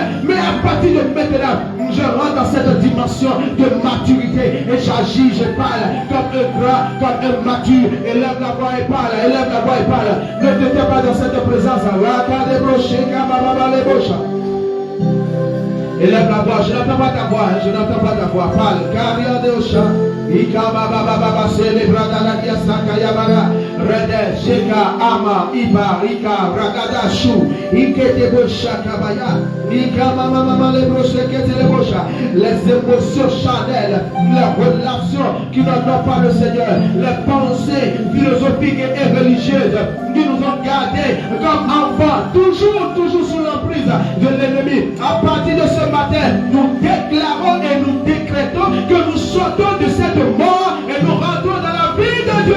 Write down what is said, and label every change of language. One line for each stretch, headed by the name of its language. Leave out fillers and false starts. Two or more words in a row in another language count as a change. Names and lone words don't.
French: Mais à partir de maintenant, je rentre dans cette dimension de maturité et j'agis, je parle comme un grand, comme un mature. Élève la voix et parle, élève la voix et parle. Ne te tais pas dans cette présence. Élève la voix, je n'entends pas ta voix, je n'entends pas ta voix. Parle, Karia de Osha, Ikaba Baba, célébrada la Diasaka Yabara, Rede, Sheka, Ama, Iba, Rika, Ragada, Shu, Ikete Bosha Kabaya, Ikama Mama, les broches, les broches, les émotions charnelles, les relations qui n'ont pas le Seigneur, les pensées philosophiques et religieuses qui nous ont gardés comme enfants, toujours sous l'emprise de l'ennemi. À partir de ce matin, nous déclarons et nous décrétons que nous sortons de cette mort et nous rentrons dans la vie de Dieu.